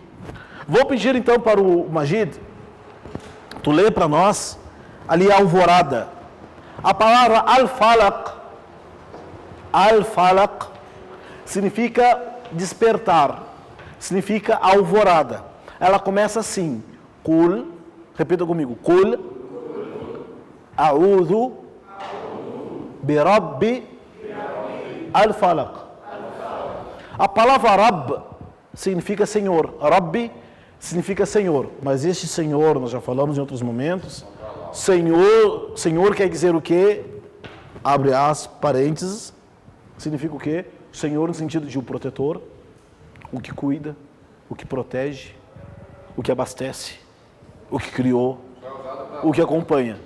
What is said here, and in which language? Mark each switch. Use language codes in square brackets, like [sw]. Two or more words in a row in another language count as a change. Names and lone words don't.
[pt] Vou pedir então para o Majid, tu lê para nós, ali a alvorada. A palavra Al-Falaq, Al-Falaq, significa despertar. Significa alvorada. Ela começa assim. Kul, repita comigo. [ar] قل أعوذ برب الفلق. [pt] A palavra Rabb significa Senhor. Rabbi significa Senhor. Mas este Senhor, nós já falamos em outros momentos. Senhor quer dizer o quê? Abre as parênteses. Significa o quê? Senhor no sentido de um protetor. O que cuida, o que protege, o que abastece, o que criou, o que acompanha.